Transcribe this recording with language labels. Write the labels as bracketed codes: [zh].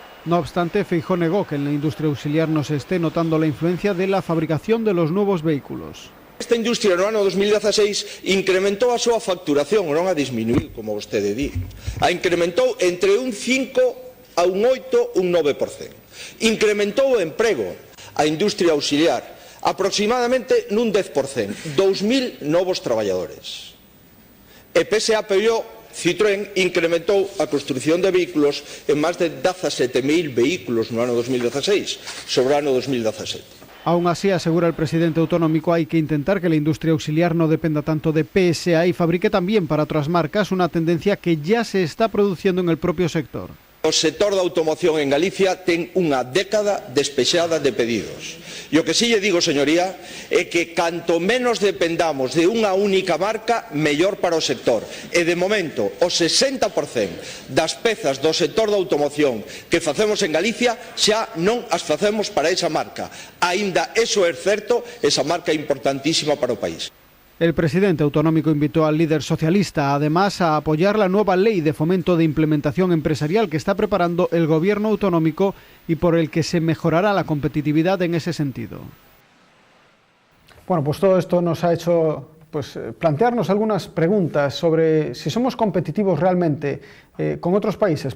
[es] No obstante, Feijóo negó que en la industria auxiliar no se esté notando la influencia de la fabricación de los nuevos vehículos. [gl] Esta industria no ano 2016 incrementou a súa facturación, non a disminuir, como vostede di. A incrementou entre un 5, a un 8, un 9%. Incrementou o emprego, a industria auxiliar, aproximadamente nun 10%, 2.000 novos traballadores. E pese a apoiou, Citroën incrementou a construción de vehículos en máis de 17.000 vehículos no ano 2016, sobre o ano 2017. [es] Aún así, asegura el presidente autonómico, hay que intentar que la industria auxiliar no dependa tanto de PSA y fabrique también para otras marcas, una tendencia que ya se está produciendo en el propio sector. [gl] O sector da automoción en Galicia ten unha década despexada de pedidos. E o que si lle digo, señoría, é que canto menos dependamos de unha única marca, mellor para o sector. E de momento, o 60% das pezas do sector da automoción que facemos en Galicia xa non as facemos para esa marca. Aínda eso é certo, esa marca é importantísima para o país. [es] El presidente autonómico invitó al líder socialista, además, a apoyar la nueva ley de fomento de implementación empresarial que está preparando el gobierno autonómico y por el que se mejorará la competitividad en ese sentido. Bueno, pues todo esto nos ha hecho plantearnos algunas preguntas sobre si somos competitivos realmente con otros países.